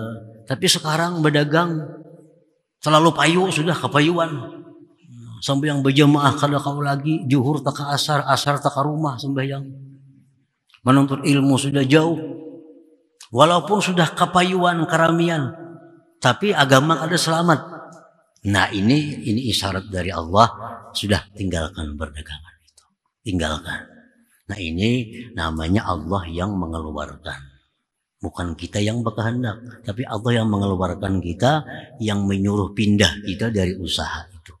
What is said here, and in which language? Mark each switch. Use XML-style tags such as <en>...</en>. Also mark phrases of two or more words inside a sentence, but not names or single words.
<id>Tapi sekarang berdagang selalu payu, sudah kepayuan. Sembahyang berjamaah kada kau lagi, zuhur tak ke asar, asar tak ke rumah sembahyang. Menuntut ilmu sudah jauh. Walaupun sudah kepayuan, keramian, tapi agama kada selamat. Nah, ini isyarat dari Allah, sudah tinggalkan perdagangan itu. Tinggalkan. Nah, ini namanya Allah yang mengeluarkan. Bukan kita yang berkehendak, tapi Allah yang mengeluarkan kita, yang menyuruh pindah kita dari usaha itu.</id>